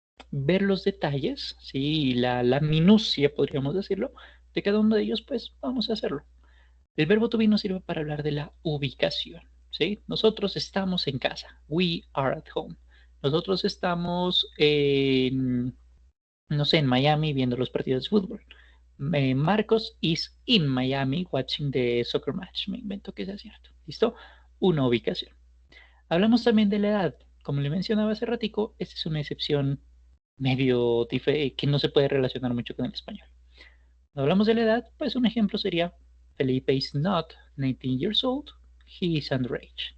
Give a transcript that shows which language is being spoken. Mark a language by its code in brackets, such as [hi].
[es] ver los detalles, ¿sí? La minucia, podríamos decirlo, de cada uno de ellos, pues vamos a hacerlo. El verbo to be nos sirve para hablar de la ubicación, ¿sí? Nosotros estamos en casa. [en] We are at home. [es] Nosotros estamos en, no sé, en Miami viendo los partidos de fútbol. [en] Marcos is in Miami watching the soccer match. [es] Me invento que sea cierto. ¿Listo? Una ubicación. Hablamos también de la edad. Como le mencionaba hace ratico, esta es una excepción medio que no se puede relacionar mucho con el español. Cuando hablamos de la edad, pues un ejemplo sería [en] Felipe is not 19 years old, he is underage.